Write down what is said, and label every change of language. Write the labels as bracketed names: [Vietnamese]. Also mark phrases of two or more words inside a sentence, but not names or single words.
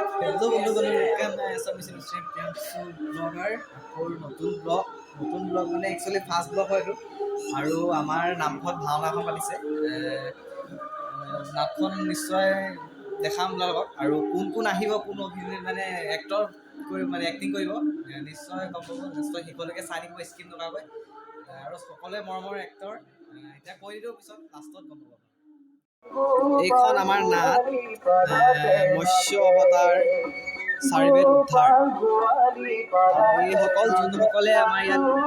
[Hindi] हेलो बंधुगण वेलकम मैं एसामिस प्रियांशु ब्लगार और [Assamese] नতুन ब्लग মানে [English] actually first blog [Assamese] হয়তো আৰু আমাৰ নামঘৰত ভাওনা এখন পাতিছে নাটখন নিশ্চয় দেখাম লগত আৰু কোন কোন আহিব কোন অভিনয় মানে এক্টৰ কৰি মানে এক্টিং কৰিব নিশ্চয় গম পাব নিশ্চয় শেষলৈকে চাই দিব স্ক্ৰীন নকৰাকৈ আৰু সকলোৱে মৰমৰ এক্টৰ এতিয়া কৈ দিওঁ পিছত লাষ্টত গম পাব এইখন আমাৰ নাট মৎস্য অৱতাৰ চাৰিবেদ উদ্ধাৰ এইসকল যোনসকলে আমাৰ ইয়াত